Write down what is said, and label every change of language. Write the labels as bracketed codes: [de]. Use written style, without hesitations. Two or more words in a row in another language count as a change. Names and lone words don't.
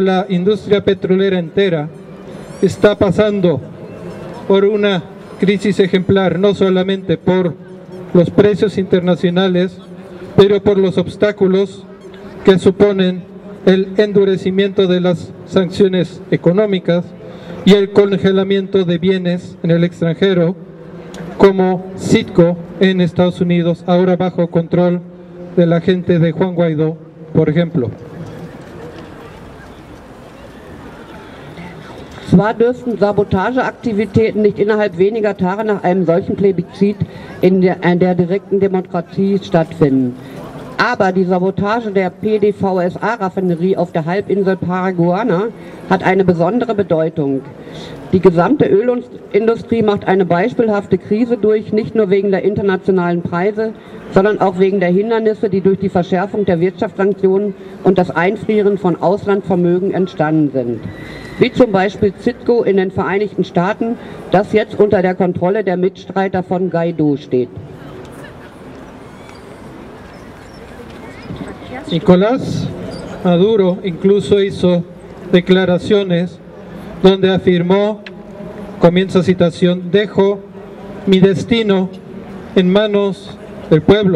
[es] la industria petrolera entera está pasando por una crisis ejemplar, no solamente por los precios internacionales, pero por los obstáculos que suponen el endurecimiento de las sanciones económicas y el congelamiento de bienes en el extranjero, como Citgo en Estados Unidos, ahora bajo control de la gente de Juan Guaidó, por ejemplo. [de] Zwar dürften Sabotageaktivitäten nicht innerhalb weniger Tage nach einem solchen Plebiszit in der direkten Demokratie stattfinden. Aber die Sabotage der PDVSA-Raffinerie auf der Halbinsel Paraguaná hat eine besondere Bedeutung. Die gesamte Ölindustrie macht eine beispielhafte Krise durch, nicht nur wegen der internationalen Preise, sondern auch wegen der Hindernisse, die durch die Verschärfung der Wirtschaftssanktionen und das Einfrieren von Auslandsvermögen entstanden sind. Wie zum Beispiel Citgo in den Vereinigten Staaten, das jetzt unter der Kontrolle der Mitstreiter von Guaidó steht. [es] Nicolás Maduro incluso hizo declaraciones donde afirmó, comienza citación, dejo mi destino en manos del pueblo.